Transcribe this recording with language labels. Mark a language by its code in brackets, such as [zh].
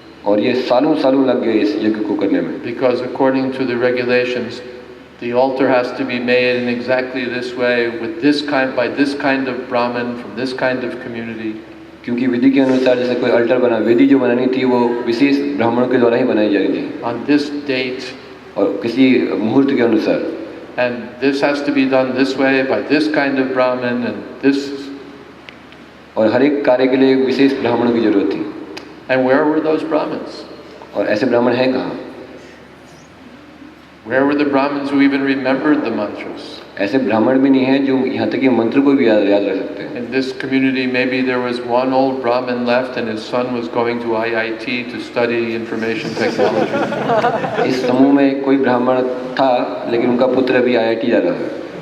[hi] और ये सालों सालों लग गए इस यज्ञ को करने में. [en] Because according to the regulations, the altar has to be made in exactly this way, with this kind, by this kind of Brahmin, from this kind of community. [hi] क्योंकि विधि के अनुसार जैसे कोई अल्टर बना, विधि जो बनानी थी वो विशेष ब्राह्मणों के द्वारा ही बनाई जा रही थी. [en] On this date. [hi] और किसी मुहूर्त के अनुसार. [en] And this has to be done this way, by this kind of Brahmin, and this. [hi] और हर एक कार्य के लिए विशेष ब्राह्मणों की जरूरत थी. [en] And where were those Brahmins? [hi] और ऐसे ब्राह्मण हैं कहाँ? [en] Where were the Brahmins who even remembered the mantras? [hi] ऐसे ब्राह्मण भी नहीं हैं जो यहाँ तक कि मंत्र को भी याद रख सकते हैं. [en] In this community, maybe there was one old Brahmin left, and his son was going to IIT to study information technology. [hi] इस समूह में कोई ब्राह्मण था, लेकिन उनका पुत्र अभी IIT जा रहा है.